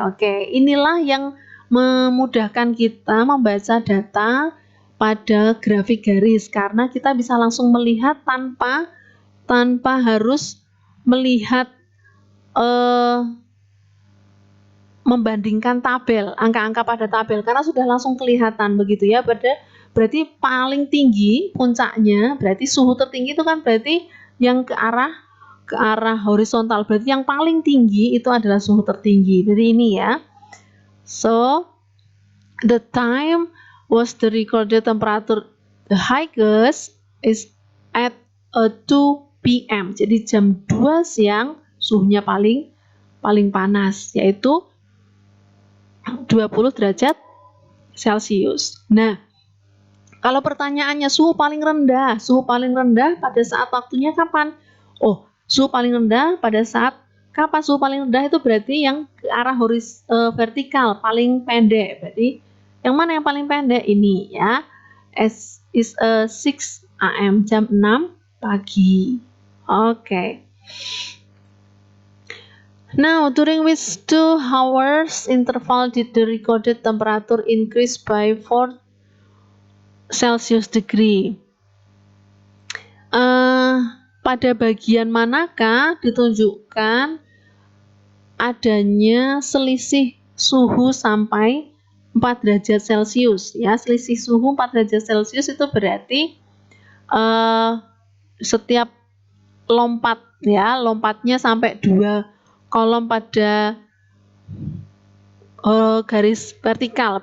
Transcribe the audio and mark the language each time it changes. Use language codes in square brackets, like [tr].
[id] Oke, inilah yang memudahkan kita membaca data pada grafik garis karena kita bisa langsung melihat tanpa harus melihat membandingkan tabel, angka-angka pada tabel karena sudah langsung kelihatan begitu ya. Berarti paling tinggi puncaknya, berarti suhu tertinggi itu kan berarti yang ke arah horizontal, berarti yang paling tinggi itu adalah suhu tertinggi. Jadi ini ya. [en] So, the time was the recorded temperature the highest is at 2 PM. [id] Jadi jam 2 siang suhunya paling panas, yaitu 20 derajat Celcius. Nah, kalau pertanyaannya suhu paling rendah pada saat waktunya kapan? Oh, suhu paling rendah pada saat Kapan suhu paling rendah itu berarti yang ke arah vertikal, paling pendek. Berarti yang mana yang paling pendek? Ini ya. [en] Is 6 AM, [id] jam 6 pagi. Oke. [en] Now, during which 2 hours interval did the recorded temperature increase by 4 Celsius degree? [id] Pada bagian manakah ditunjukkan adanya selisih suhu sampai 4 derajat Celcius ya. Selisih suhu 4 derajat Celcius itu berarti setiap lompat ya, lompatnya sampai 2 kolom pada garis vertikal.